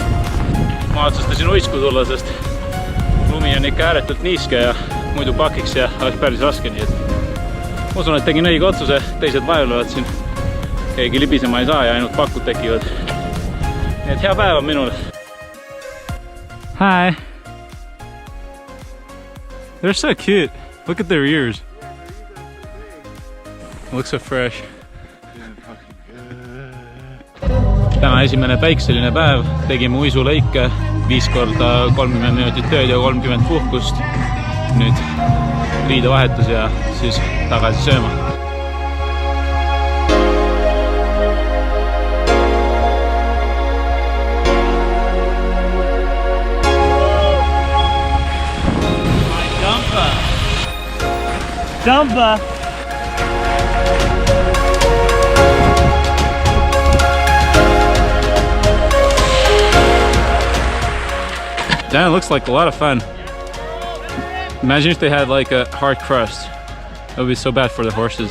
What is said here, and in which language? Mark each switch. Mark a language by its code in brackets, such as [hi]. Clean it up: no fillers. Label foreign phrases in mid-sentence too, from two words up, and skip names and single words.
[et] Ma otsustasin uisku tulla, sest lumi on ikka ääretult niiske ja muidu pakiks ja oleks päris raske, nii et ma usun, et tegin õige otsuse, teised vaevlevad siin. Keegi libisema ei saa ja ainult pakud tekivad. Nii et hea päeva minule. [en] Hi! They're so cute. Look at their ears. Looks so fresh. [et] Täna esimene päikseline päev. Tegime uisulõike 5 korda 30 minutit tööd ja 30 puhkust. Nüüd riidevahetus ja siis tagasi sööma. Dumpa! [en] That looks like a lot of fun. Imagine if they had like a hard crust. That would be so bad for the horses.